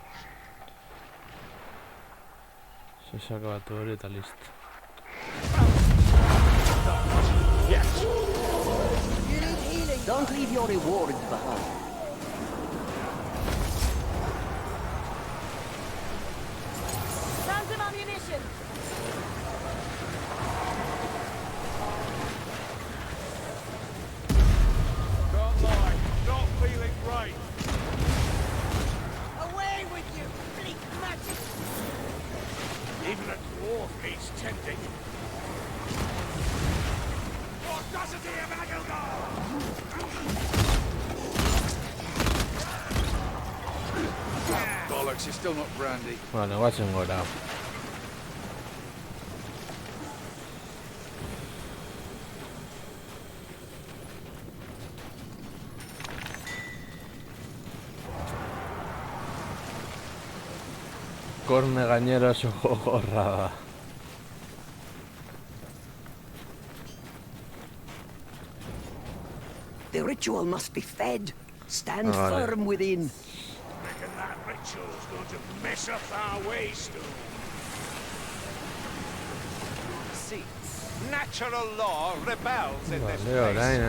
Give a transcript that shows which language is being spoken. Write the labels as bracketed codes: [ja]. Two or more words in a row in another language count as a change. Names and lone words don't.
[ca] Se s'ha acabat [eu] hori eta listo. [en] Yes. Don't leave your reward behind. Found some ammunition. Can't lie, not feeling great. Away with you, bleak magic. Even a dwarf needs tending. What does it here, Bollocks, you're still not brandy. [eu] Vale, guazen gora. Korne gainera oso gogorra da. [en] The ritual must be fed. Stand [eu] Vale. [en] firm within. Reckon that ritual's going to mess up our ways, too. See, natural law rebels in this [eu] Vale, orain [en] place.